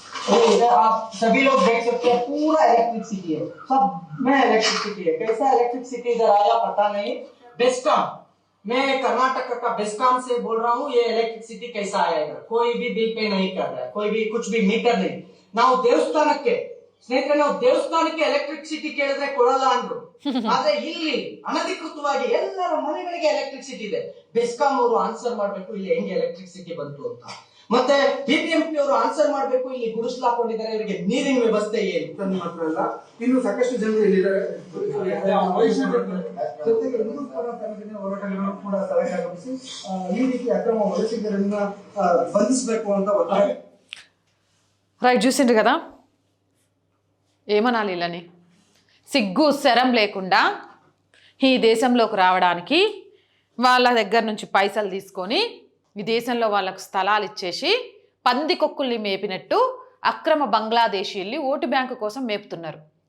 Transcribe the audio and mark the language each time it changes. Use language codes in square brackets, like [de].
[hi] इधर आप सभी लोग देख सकते हैं पूरा इलेक्ट्रिसिटी है, सब में इलेक्ट्रिसिटी है। कैसा इलेक्ट्रिसिटी इधर आया पता नहीं। बेस्कॉम, मैं कर्नाटक का बेस्कॉम से बोल रहा हूँ। ये इलेक्ट्रिसिटी कैसा आया इधर, कोई भी बिल पे नहीं कर रहा है, कोई भी कुछ भी मीटर नहीं। [kn] ನಾವು ದೇವಸ್ಥಾನಕ್ಕೆ ಸ್ನೇಹಿತರೆ, ನಾವು ದೇವಸ್ಥಾನಕ್ಕೆ ಎಲೆಕ್ಟ್ರಿಸಿಟಿ ಕೇಳಿದ್ರೆ ಕೊಡಲ್ಲ ಅಂದ್ರು, ಆದ್ರೆ ಇಲ್ಲಿ ಅನಧಿಕೃತವಾಗಿ ಎಲ್ಲರ ಮನೆಗಳಿಗೆ ಎಲೆಕ್ಟ್ರಿಸಿಟಿ ಇದೆ। ಬೆಸ್ಕಾಂ ಅವರು ಆನ್ಸರ್ ಮಾಡ್ಬೇಕು ಇಲ್ಲಿ ಹೆಂಗೆ ಎಲೆಕ್ಟ್ರಿಸಿಟಿ ಬಂತು ಅಂತ, ಮತ್ತೆ ಬಿಬಿಎಂಪಿ ಅವರು ಆನ್ಸರ್ ಮಾಡ್ಬೇಕು ಇಲ್ಲಿ ಗುಡಿಸ್ಲು ಹಾಕೊಂಡಿದ್ದಾರೆ, ಇವರಿಗೆ ನೀರಿನ ವ್ಯವಸ್ಥೆ ಏನು ನಿಮ್ಮ ಹತ್ರ ಅಲ್ಲ, ಇನ್ನು ಸಾಕಷ್ಟು ಜನರು ಇಲ್ಲಿದ್ದಾರೆ। ಜೊತೆಗೆ ಹಿಂದೂ ಪರವಾಗಿ ಹೋರಾಟಗಳನ್ನು ಕೂಡ ಸ್ಥಳಕ್ಕೆ ಆಗಮಿಸಿ ಈ ರೀತಿ ಅಕ್ರಮ ವಲಸಿಗರನ್ನ ಬಂಧಿಸಬೇಕು ಅಂತ ಒತ್ತಾಯ. [te] రైట్, చూసిండ్రు కదా ఏమనాలి ఇళ్ళని, సిగ్గు శరం లేకుండా ఈ దేశంలోకి రావడానికి వాళ్ళ దగ్గర నుంచి పైసలు తీసుకొని ఈ దేశంలో వాళ్ళకు స్థలాలు ఇచ్చేసి పందికొక్కుల్ని మేపినట్టు అక్రమ బంగ్లాదేశీల్ని ఓటు బ్యాంకు కోసం మేపుతున్నారు.